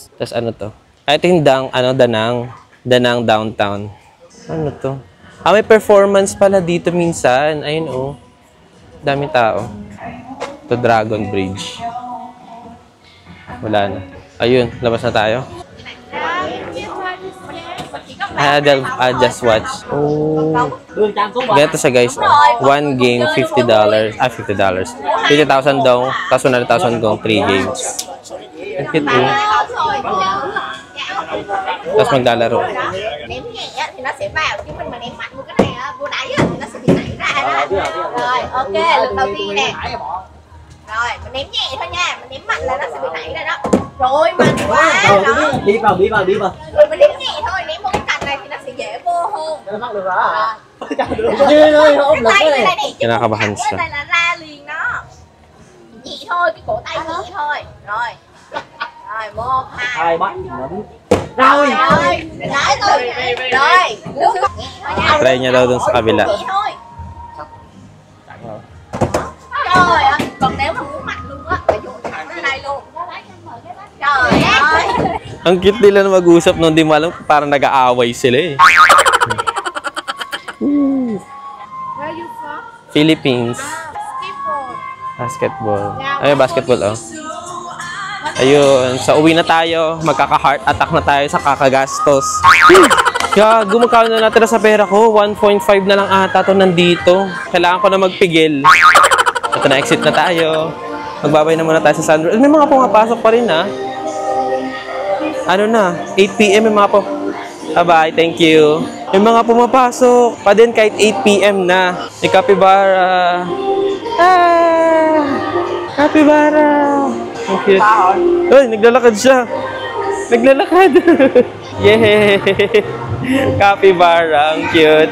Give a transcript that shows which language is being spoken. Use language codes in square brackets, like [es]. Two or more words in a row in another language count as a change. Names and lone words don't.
[tl] Tapos ano to? Ito yung Danang Downtown. Ano to? Ah, may performance pala dito minsan. Ayun, oh. Daming tao. Ito, Dragon Bridge. Wala na. Ayun, labas na tayo. [en] I just watch. Oh. [tl] Ganito siya guys. [en] One game, [tl] $50. Ah, $50. 50,000 daw. Tapos 100,000 daw, 3 games. Ang cute oh. Tapos maglalaro. [vi] Ném nhẹ thì nó sẽ vào, chứ mình mà ném mạnh như cái này á, vừa nãy á, thì nó sẽ bị nảy ra đó. Rồi, ok, lần đầu tiên nè. Rồi, mình ném nhẹ thôi nha, mình ném mạnh là nó sẽ bị nảy ra đó. Rồi, mạnh quá đó. Đi vào. Rồi mình ném nhẹ thôi, ném một cái cành này thì nó sẽ dễ vô hơn. Nó mắc được rồi. Cái tay này nè, chứ [tl] Kinakabahan [vi] cái [tl] siya. [vi] này là ra liền đó. Nhẹ thôi, cái cổ tay nhẹ thôi. Rồi. Rồi, 1, 2. Bắt. Rồi, nói tôi. Rồi, nước nhẹ thôi nha. [tl] Try niya daw dun sa kabila. [vi] Nhẹ thôi. Trời ơi, còn nếu mà muốn mạnh luôn á, phải vô thẳng ra đây luôn. Trời ơi. [tl] Ang cute nila na mag-usap nung di mo alam, parang nag-aaway sila eh. [en] Where you from? Philippines. Basketball. [tl] Basketball. Ay, basketball oh. Ayun, sa uwi na tayo. Magkaka- [en] heart attack [tl] na tayo sa kakagastos. Gago, magkano na natira sa pera ko? 1.5 na lang ata ito nandito. Kailangan ko na magpigil. Ito na, exit na tayo. Magbabay na muna tayo sa Sandro. May mga pumapasok pa rin ha. Ano na? 8 PM may mga po. [en] Bye-bye, thank you. [tl] May mga pumapasok pa din kahit 8 PM na. May capybara. Ah! Capybara! Ang cute. Uy, naglalakad siya. Naglalakad. Yay! Capybara, ang cute.